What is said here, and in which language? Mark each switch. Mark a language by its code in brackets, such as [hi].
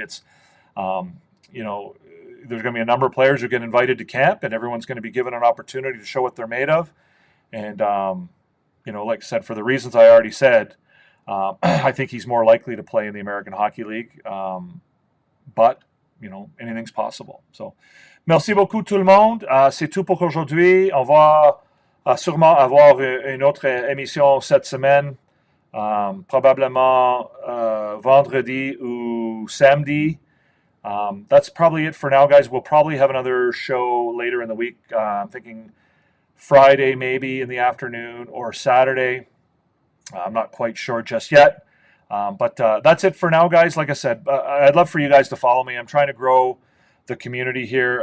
[en] It's, there's going to be a number of players who get invited to camp, and everyone's going to be given an opportunity to show what they're made of. And, like I said, for the reasons I already said, I think he's more likely to play in the American Hockey League. But, anything's possible. [fr] So, merci beaucoup tout le monde. C'est tout pour aujourd'hui. On va sûrement avoir une autre émission cette semaine, probablement vendredi ou samedi. [en] That's probably it for now, guys. We'll probably have another show later in the week. I'm thinking Friday maybe in the afternoon or Saturday. I'm not quite sure just yet. But that's it for now, guys. Like I said, I'd love for you guys to follow me. I'm trying to grow the community here.